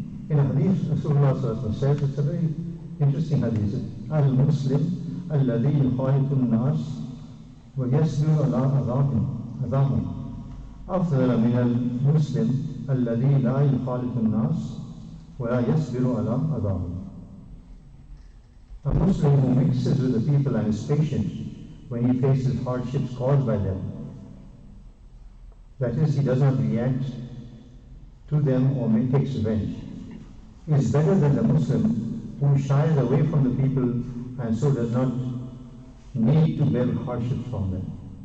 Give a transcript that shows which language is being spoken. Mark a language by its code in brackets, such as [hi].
[en] In a hadith, Rasulullah says, it's a very interesting hadith. [ar] Al-Muslim alladhi yukhalitu an-nas ويصبر على أذاهم أفضل من المسلم الذي لا يخالط الناس ولا يصبر على أذاهم. [en] A Muslim who mixes with the people and is patient when he faces hardships caused by them, that is, he does not react to them or takes revenge, is better than the Muslim who shies away from the people and so does not need to bear hardships from them.